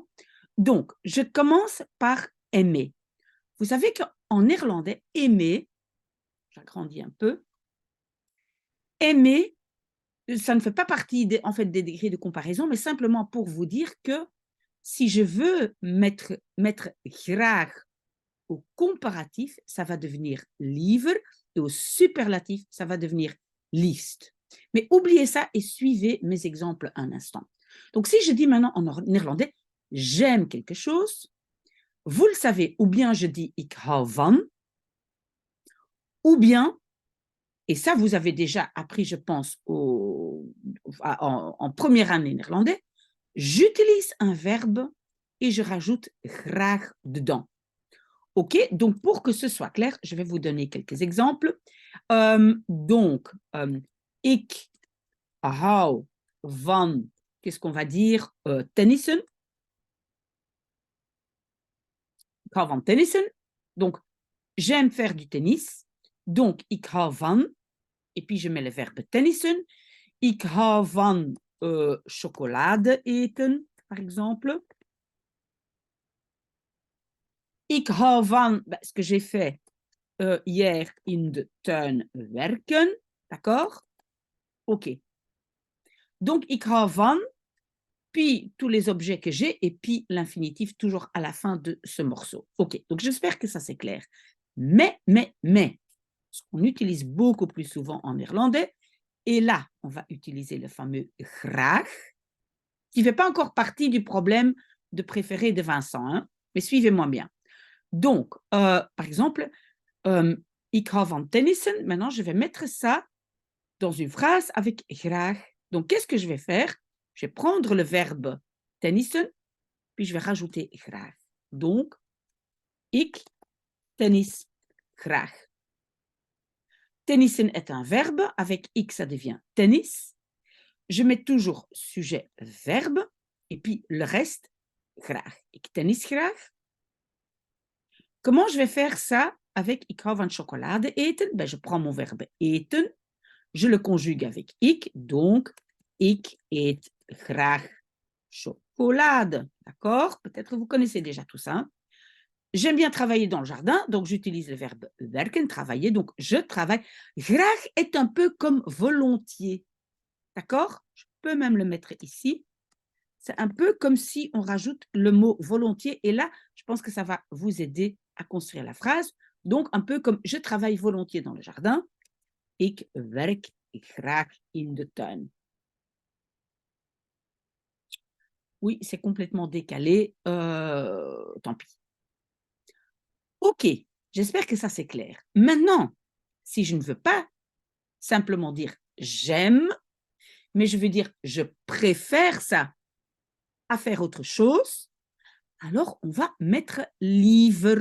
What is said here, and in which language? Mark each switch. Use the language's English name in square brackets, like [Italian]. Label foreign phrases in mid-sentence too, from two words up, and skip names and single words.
[French] Donc, je commence par aimer. Vous savez qu'en néerlandais, aimer, j'agrandis un peu, aimer, ça ne fait pas partie en fait, des degrés de comparaison, mais simplement pour vous dire que si je veux mettre graag au comparatif, ça va devenir liever, et au superlatif, ça va devenir liefst. Mais oubliez ça et suivez mes exemples un instant. Donc, si je dis maintenant en néerlandais, j'aime quelque chose, vous le savez, ou bien je dis [Dutch] ik hou van, [French] ou bien, et ça vous avez déjà appris, je pense, en première année néerlandais, j'utilise un verbe et je rajoute graag dedans. OK, donc pour que ce soit clair, je vais vous donner quelques exemples. Donc, [Dutch] ik hou van, [French] qu'est-ce qu'on va dire? Tennissen. [Dutch] Ik hou van tennissen. [French] Donc, j'aime faire du tennis. Donc, [Dutch] ik hou van. [French] et puis je mets le verbe tennissen. [Dutch] Ik hou van chocolade eten, [French] par exemple. [Dutch] Ik hou van, [French] ce que j'ai fait hier [Dutch] in de tuin werken. [French] D'accord? OK. Donc, [Dutch] ik hou van, [French] puis tous les objets que j'ai, et puis l'infinitif toujours à la fin de ce morceau. OK. Donc, j'espère que ça c'est clair. Mais, ce qu'on utilise beaucoup plus souvent en néerlandais, et là, on va utiliser le fameux graag, qui ne fait pas encore partie du problème de préféré de Vincent, hein, mais suivez-moi bien. Donc, par exemple, [Dutch] ik hou van tennissen. [French] Maintenant, je vais mettre ça dans une phrase avec graag. Donc, qu'est-ce que je vais faire? Je vais prendre le verbe tennissen, puis je vais rajouter graag. [Dutch] Donc, ik tennis graag. [French] Tennissen est un verbe. Avec ik, ça devient tennis. Je mets toujours sujet, verbe, et puis le reste, graag. [Dutch] Ik tennis graag. [French] Comment je vais faire ça avec [Dutch] ik hou van chocolade eten? [French] Je prends mon verbe eten, je le conjugue avec ik, donc [Dutch] ik eet graag chocolade. [French] D'accord? Peut-être que vous connaissez déjà tout ça. J'aime bien travailler dans le jardin, donc j'utilise le verbe werken, travailler, donc je travaille. Graag est un peu comme volontiers. D'accord? Je peux même le mettre ici. C'est un peu comme si on rajoute le mot volontiers, et là, je pense que ça va vous aider à construire la phrase. Donc, un peu comme je travaille volontiers dans le jardin. [Dutch] Ik werk graag in de tuin. [French] Oui, c'est complètement décalé. Tant pis. OK, j'espère que ça c'est clair. Maintenant, si je ne veux pas simplement dire j'aime, mais je veux dire je préfère ça à faire autre chose, alors on va mettre liever.